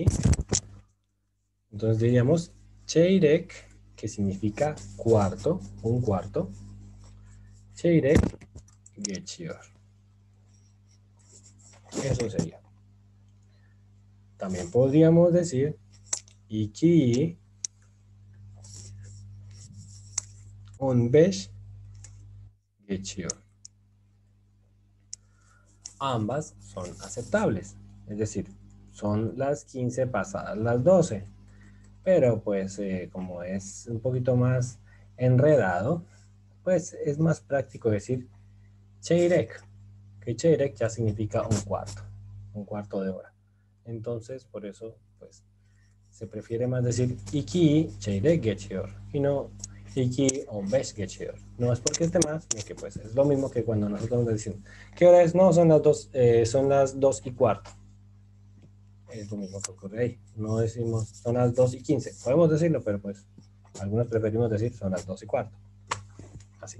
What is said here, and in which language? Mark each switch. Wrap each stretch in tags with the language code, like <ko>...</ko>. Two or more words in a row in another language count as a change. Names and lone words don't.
<es>Entonces diríamos cheirek, que significa cuarto, un cuarto.</es> <tr>Cheirek geçiyor.</tr> <es>Eso sería. También podríamos decir</es> <tr>iki 15 geçiyor.</tr> <es>Ambas son aceptables, es decir, son las 15 pasadas las 12. Pero pues como es un poquito más enredado, pues es más práctico decir cheirek, que cheirek ya significa un cuarto de hora. Entonces, por eso, pues, se prefiere más decir</es> <tr>iki cheirek geçiyor</tr> <es>y no</es> <tr>iki 15 geçiyor.</tr> <es>No es porque esté más, sino que pues es lo mismo que cuando nosotros decimos, ¿qué hora es? No, son las 2 y cuarto. Es lo mismo que ocurre ahí. No decimos son las 2 y 15. Podemos decirlo, pero pues algunos preferimos decir son las 2 y cuarto. Así.</es>